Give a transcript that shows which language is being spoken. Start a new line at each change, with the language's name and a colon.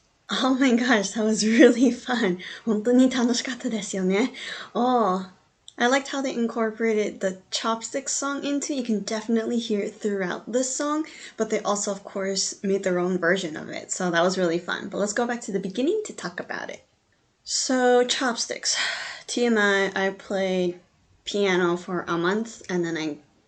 English: Oh my gosh, that was really fun.
Japanese: 本当に楽しかったですよね。
English: Oh, I liked how they incorporated the Chopstick song into it. You can definitely hear it throughout this song, but they also, of course, made their own version of it. So that was really fun. But let's go back to the beginning to talk about it. So, Chopsticks. TMI, I played piano for a month, and then I